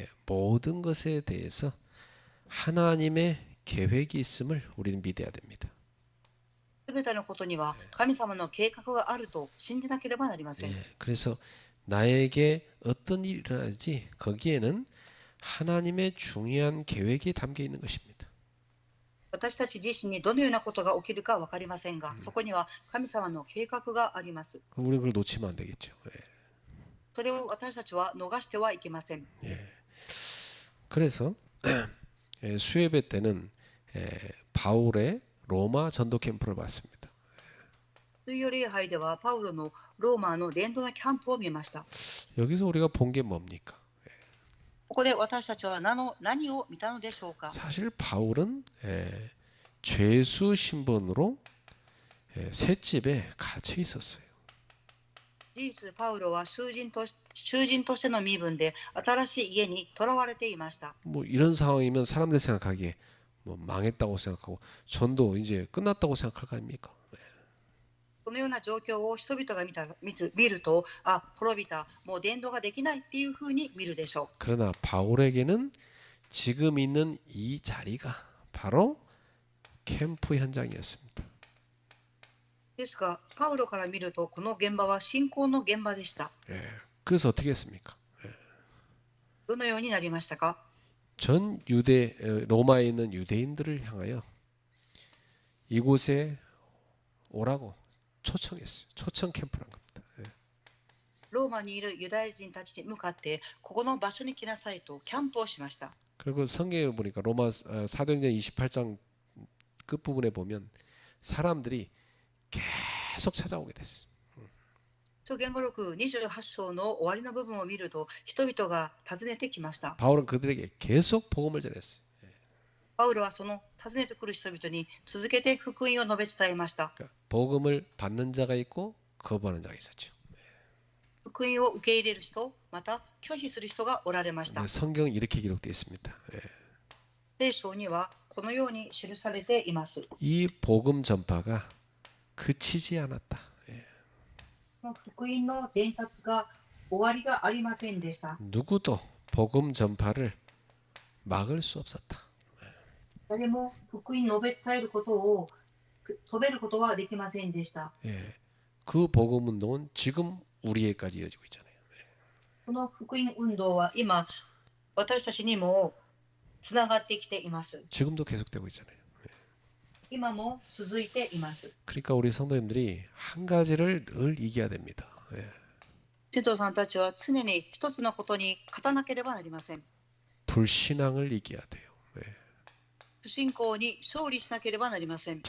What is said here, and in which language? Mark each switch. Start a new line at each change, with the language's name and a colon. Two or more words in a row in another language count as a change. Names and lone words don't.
Korean: 모든 것에 대해서 하나님의 계획이 있음을 우리는 믿어야 됩니다.
Japanese: すべてのことには神様の計画があると信じなければなりません。
Korean: 그래서 나에게 어떤 일이 일어나지 거기에는 하나님의 중요한 계획이 담겨 있는 것입니다.
Japanese: 私たち自身にどのようなことが起きるか分かりませんが、そこには神様の計画があります。
Korean: 우리 그걸 놓치면 안 되겠죠.
Japanese: それを私たちは逃してはいけません。
Korean: 그래서 수예배 때는 바울의 로마 전도 캠프를 봤습니다.
Japanese: 水曜礼拝ではパウロのローマの伝道のキャンプを見ました。
Korean: 여기서 우리가 본 게 뭡니까?
Japanese: ここで私たちは何を見たのでしょうか。
Korean: 사실 바울은 죄수 신분으로 셋집에 갇혀 있었어요.
Japanese: 事実、パウロは囚人としての身分で新しい家に囚われていました。
Korean: 뭐 이런 상황이면 사람들 생각하기에 뭐 망했다고 생각하고 전도 이제 끝났다고 생각할 거 아닙니까?
Japanese: このような状況を人々が見ると、滅びた、もう伝道ができないっていうふうに見るでしょう。
Korean: 그러나 바울에게는 지금 있는 이 자리가 바로 캠프 현장이었습니다.
Japanese: ですが、パウロから見ると、この現場は信仰の現場でした。
Korean: 그래서 어떻게 했습니까?
Japanese: どのようになりましたか。
Korean: 전 로마에 있는 유대인들을 향하여 이곳에 오라고 초청했어요. 초청 캠프란 겁니다.
Japanese: ローマにいるユダヤ人たちに向かって、ここの場所に来なさいとキャンプをしました。
Korean: 그리고 성경에 보니까 로마 사도행전 28장 끝부분에 보면 사람들이 계속 찾아오게 됐어요.
Japanese: 書言語録28章の終わりの部分を見ると、人々が訪ねてきました。
Korean: 바울은 그들에게 계속 복음을 전했어요.
Japanese: パウロはその訪ねてくる人々に続けて福音を述べ伝えました。
Korean: 그러니까 복음을 받는 자가 있고 거부하는 자가 있었죠.
Japanese: 福音を受け入れる人、また拒否する人がおられました。
Korean: 성경은 이렇게 기록되어 있습니다.
Japanese: 聖書にはこのように記されています。
Korean: 이 복음 전파가 그치지 않았다.
Japanese: この福音の伝達が終わりがありませんでした。
Korean: 누구도 복음 전파를 막을 수 없었다.
Japanese: 誰も福音述べ伝えることを止めることはできませんでした。
Korean: 그 복음 운동은 지금 우리에까지 이어지고 있잖아요.
Japanese: この福音運動は今私たちにもつながってきています。
Korean: 지금도 계속되고 있잖아요.
Japanese: 今も続いています。
Korean: 그러니까 우리 성도님들이 한 가지를 늘 이겨야 됩니다.
Japanese: 信徒さんたちは常に一つのことに勝たなければなりません。
Korean: 불신앙을 이겨야 돼요.
Japanese: 不信仰に勝利しなければなりません。